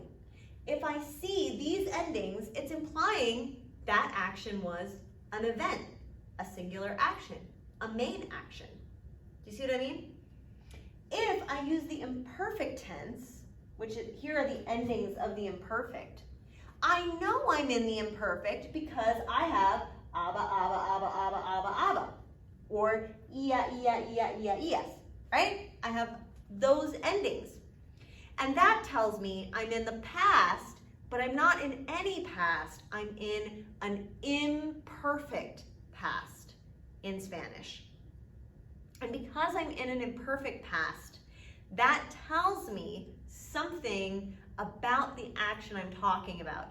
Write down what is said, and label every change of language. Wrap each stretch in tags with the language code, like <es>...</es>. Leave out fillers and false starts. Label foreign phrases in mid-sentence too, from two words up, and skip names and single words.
<en>If I see these endings, it's implying that action was an event, a singular action, a main action. Do you see what I mean? If I use the imperfect tense, here are the endings of the imperfect, I know I'm in the imperfect because I have aba, aba, aba, aba, aba, aba, or ia, ia, ia, ia, ias, right? I have those endings. And that tells me I'm in the past, but I'm not in any past. I'm in an imperfect past in Spanish. And because I'm in an imperfect past, that tells me something about the action I'm talking about.</en>